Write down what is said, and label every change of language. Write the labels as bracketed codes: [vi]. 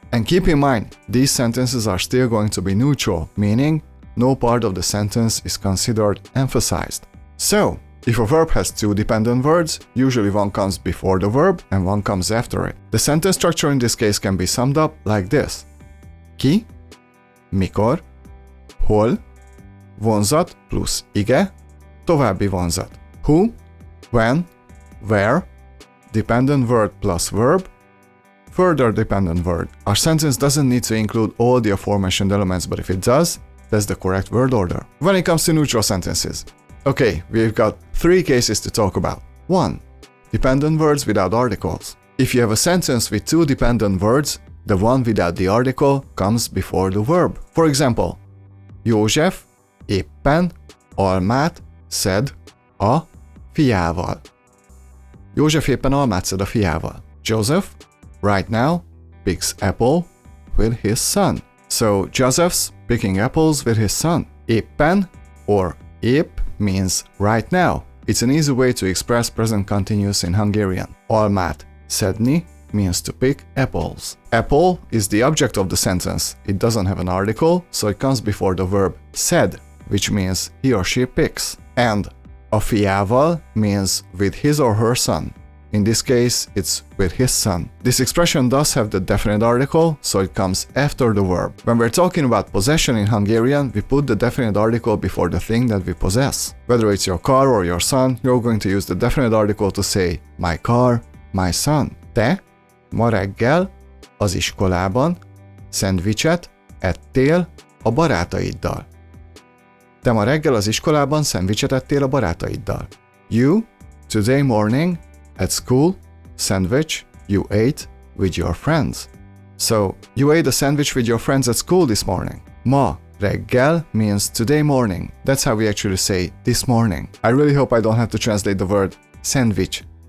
[en] And keep in mind, these sentences are still going to be neutral, meaning no part of the sentence is considered emphasized. So, if a verb has two dependent words, usually one comes before the verb and one comes after it. The sentence structure in this case can be summed up like this. [hu] Ki, mikor, hol, vonzat plusz ige, további vonzat. [en] Who, when, where, dependent word plus verb, further dependent word. Our sentence doesn't need to include all the aforementioned elements, but if it does, that's the correct word order. When it comes to neutral sentences, okay, we've got three cases to talk about. 1. Dependent words without articles. If you have a sentence with two dependent words, the one without the article comes before the verb. For example, [hu] József éppen almát szed a fiával. József éppen almát szed a fiával. [en] Joseph, right now, picks apple with his son. So Joseph's picking apples with his son. Éppen or épp means right now. It's an easy way to express present continuous in Hungarian. Almát szedni means to pick apples. Apple is the object of the sentence. It doesn't have an article, so it comes before the verb szed, which means he or she picks. And a fiával means with his or her son. In this case, it's with his son. This expression does have the definite article, so it comes after the verb. When we're talking about possession in Hungarian, we put the definite article before the thing that we possess. Whether it's your car or your son, you're going to use the definite article to say my car, my son. [hu] Te ma reggel az iskolában szendvicset ettél a barátaiddal. Te ma reggel az iskolában szendvicset ettél a barátaiddal. [en] You, today morning, at school, sandwich you ate with your friends. So, you ate a sandwich with your friends at school this morning. Ma reggel means today morning. That's how we actually say this morning. I really hope I don't have to translate the word sandwich.